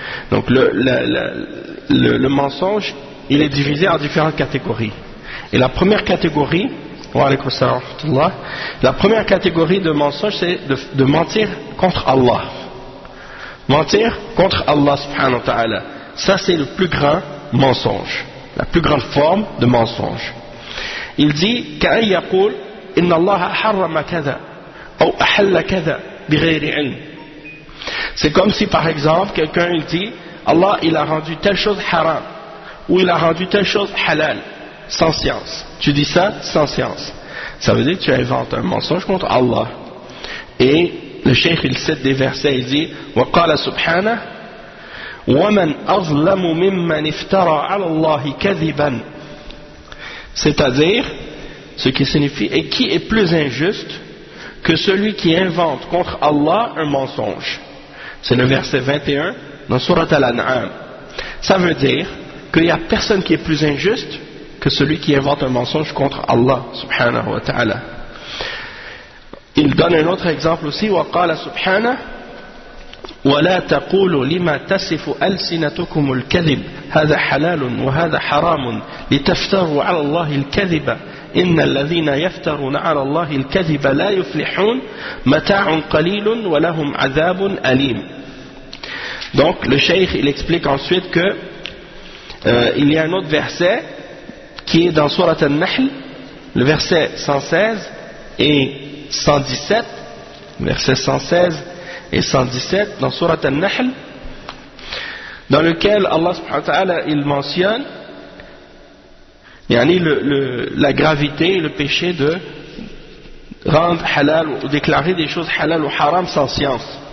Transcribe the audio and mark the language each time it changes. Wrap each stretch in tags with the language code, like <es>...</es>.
<fr>Donc le mensonge il est divisé en différentes catégories, et la première catégorie</fr> <ar>Wa alaykum assalam wa rahmatullah.</ar> <fr>La première catégorie de mensonge, c'est de mentir contre Allah. Mentir contre Allah subhanahu wa ta'ala. Ça, c'est le plus grand mensonge. La plus grande forme de mensonge. Il dit</fr> <ar>كأن يقول إن الله حرم كذا أو أحل كذا بغير علم.</ar> <fr>C'est comme si par exemple quelqu'un il dit Allah il a rendu telle chose haram ou il a rendu telle chose halal sans science. Tu dis ça sans science. Ça veut dire que tu inventes un mensonge contre Allah. Et le cheikh il cite des versets, il dit</fr> <ar>وقال سبحانه ومن أظلم ممن افترى على الله كذبا.</ar> <fr>C'est-à-dire, ce qui signifie, et qui est plus injuste que celui qui invente contre Allah un mensonge. C'est le verset 21 dans Surat Al-An'am. Ça veut dire qu'il n'y a personne qui est plus injuste que celui qui invente un mensonge contre Allah subhanahu wa ta'ala. Il donne un autre exemple aussi,</fr> <ar>وقال سبحانه ولا تقولوا لما تصف ألسنتكم الكذب هذا حلال وهذا حرام لتفتروا على الله الكذب إن الذين يفترون على الله الكذب لا يفلحون متاع قليل ولهم عذاب أليم.</ar> <fr>Donc le cheikh il explique ensuite que il y a un autre verset qui est dans Surat An-Nahl, le verset 116 et 117, verset 116 et 117 dans Surat An-Nahl, dans lequel Allah subhanahu wa ta'ala il mentionne la gravité et le péché de rendre halal ou déclarer des choses halal ou haram sans science.</fr>